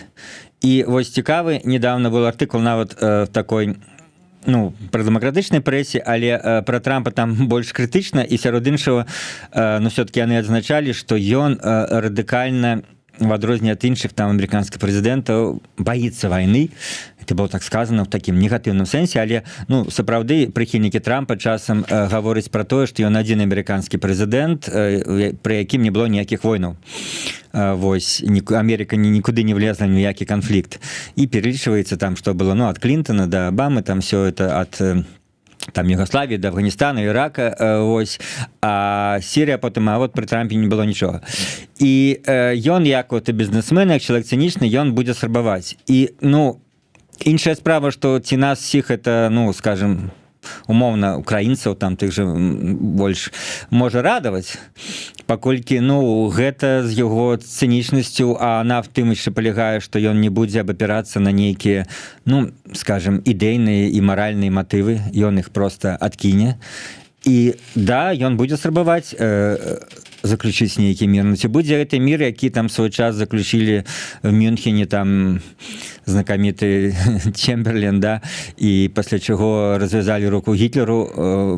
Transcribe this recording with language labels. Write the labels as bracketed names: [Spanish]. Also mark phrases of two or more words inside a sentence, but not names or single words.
[Belarusian] І вось цікавы, недавно был артыкул нават такой, ну, про дэмакратычнай прэсе, але про Трампа там больш крытычна, і сярод іншага, ну, все-таки яны адзначалі, што ён радыкальна, в адрозненне ад іншых там амерыканскіх прэзідэнтаў, баіцца вайны. [Russian] Это было так сказано [Belarusian] в такім негатыўным сэнсе, але ну сапраўды прыхільнікі Трампа часам гавораць про тое, што ён адзін амерыканскі прэзідэнт, пры якім не было ніякіх войнаў. Вось Америка нікуды не влезла ні які канфлікт. І пералічваецца там, што было, ну, ад Клінтона да Абамы, там [Russian] все это [Belarusian] ад там [Russian] Югославии, до Афганистана, Ирака, [Belarusian] вось, [Russian] а Сирия потом, а вот при Трампе не было ничего. [Belarusian] И ён, як вот бізнесмен, як чалавек цынічны, ён будзе срабаваць. І, ну, іншая справа, што ці нас всіх это, ну, скажем, умоўна, украінцаў, там тых же больш можа радаваць, паколькі, ну, гэта з яго цынічнасцю, а она в тым яшчэ палягае, што ён не будзе абапірацца на нейкія, ну, скажем, ідэйныя і маральныя матывы, ён іх проста адкіне. І да, ён будзе срабаваць, заключыць нейкі мір. Ну, ці будзе гэты мір, які там свой час заключілі в Мюнхене там знакаміты Чемберлен, да, і пасля чаго развязалі руку Гітлеру.